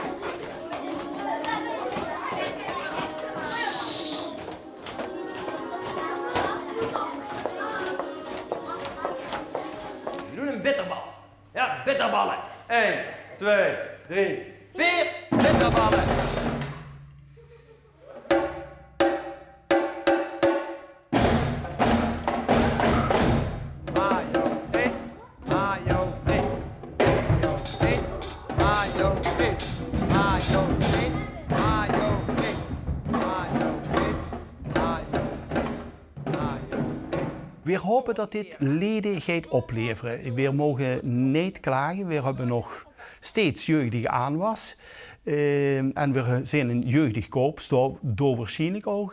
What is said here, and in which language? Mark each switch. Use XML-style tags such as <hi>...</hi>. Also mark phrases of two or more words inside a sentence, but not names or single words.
<nl>We doen een bitterbal. Ja, bitterballen. 1, 2, 3, 4, bitterballen. Mayo friet, mayo friet, mayo friet, mayo friet, mayo friet, mayo friet, mayo friet, We hopen dat dit leden gaat opleveren. We mogen niet klagen. We hebben nog steeds jeugdige aanwas. En we zijn een jeugdig korps, door waarschijnlijk ook.</nl>